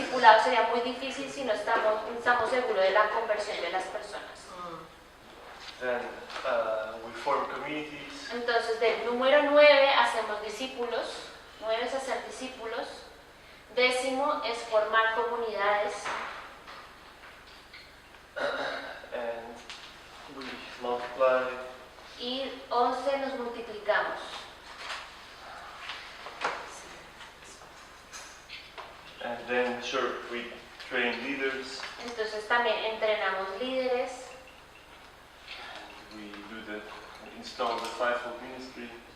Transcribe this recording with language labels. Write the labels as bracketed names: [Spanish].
[Spanish] discipulado sería muy difícil si no estamos seguros de la conversión de las personas. [English] Then we form communities. [Spanish] Entonces del número 9 hacemos discípulos, 9 es hacer discípulos, 10 es formar comunidades [English] And we multiply. [Spanish] y 11 nos multiplicamos. [English] And then, sure, we train leaders. [Spanish] Entonces también entrenamos líderes [English] We install the fivefold ministry.